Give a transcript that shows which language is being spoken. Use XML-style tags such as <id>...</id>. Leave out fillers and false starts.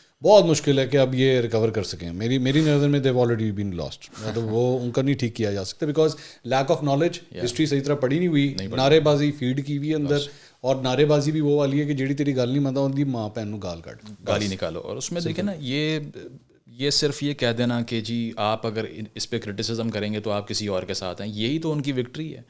<ur>بہت مشکل ہے کہ اب یہ ریکور کر سکیں. میری نظر میں</ur> <en>they've already been lost.</en> <ur>تو وہ ان کا نہیں ٹھیک کیا جا سکتا</ur> <en>because lack of knowledge,</en> <ur>history صحیح طرح پڑھی نہیں ہوئی, نعرے بازی فیڈ کی ہوئی اندر, اور نعرے بازی بھی وہ والی ہے کہ</ur> <pa>جیڑی تیری گل نہیں منتا ہوتی ماں بہن گال کٹ</pa> <ur>گالی نکالو. اور اس میں دیکھیں نا, یہ صرف یہ کہہ دینا کہ جی آپ اگر اس پہ کرٹیسزم کریں گے تو آپ کسی اور کے ساتھ ہیں, یہی تو ان کی وکٹری ہے.</ur>